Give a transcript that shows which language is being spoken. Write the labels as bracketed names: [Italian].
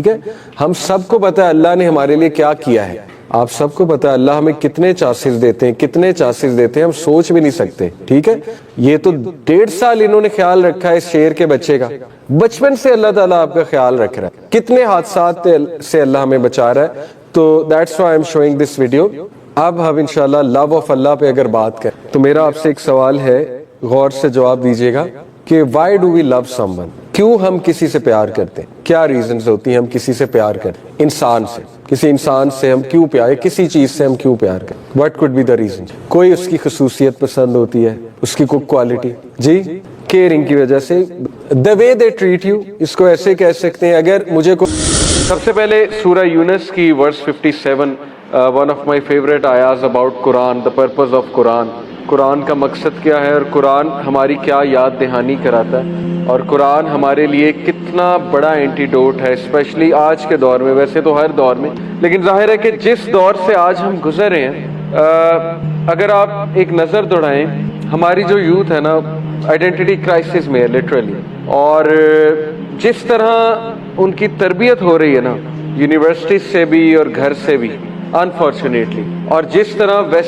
[Urdu] ٹھیک ہے, ہم سب کو پتا ہے اللہ نے ہمارے لیے کیا کیا ہے, آپ سب کو پتا ہے اللہ ہمیں کتنے چانسز دیتے ہیں, ہم سوچ بھی نہیں سکتے. ٹھیک ہے, یہ تو 1.5 سال انہوں نے خیال رکھا ہے اس شیر کے بچے کا. بچپن سے اللہ تعالیٰ آپ کا خیال رکھ رہا ہے, کتنے حادثات سے اللہ ہمیں بچا رہا ہے. [English] تو that's why I'm showing this video. [Urdu] اب ہم انشاءاللہ لو آف اللہ پہ اگر بات کریں تو میرا آپ سے ایک سوال ہے, غور سے جواب دیجیے گا کہ [English] why do we love someone, [Urdu] کیوں ہم کسی سے پیار کرتے ہیں, کیا ریزنز ہوتی ہیں ہم کسی سے پیار کرتے ہیں. انسان سے, کسی انسان سے ہم کیوں پیار, کسی چیز سے ہم کیوں پیار کرتے, [English] what could be the reason. [Urdu] کوئی اس کی خصوصیت پسند ہوتی ہے, اس کی کوئی کوالٹی, جی کیئرنگ کی وجہ سے, [English] the way they treat you, [Urdu] اس کو ایسے کہہ سکتے ہیں. اگر مجھے سب سے پہلے سورہ یونس کی ورس 57, [English] one of my favorite ayahs about Quran, the purpose of Quran. [Urdu] قرآن کا مقصد کیا ہے اور قرآن ہماری کیا یاد دہانی کراتا ہے، اور قرآن ہمارے لیے کتنا بڑا اینٹیڈوٹ ہے، اسپیشلی آج کے دور میں، ویسے تو ہر دور میں، لیکن ظاہر ہے کہ جس دور سے آج ہم گزر رہے ہیں، اگر آپ ایک نظر دوڑائیں، ہماری جو یوتھ ہے نا آئیڈینٹی کرائسس میں ہے لٹرلی، اور جس طرح ان کی تربیت ہو رہی ہے نا یونیورسٹی سے بھی اور گھر سے بھی انفارچونیٹلی، اور جس طرح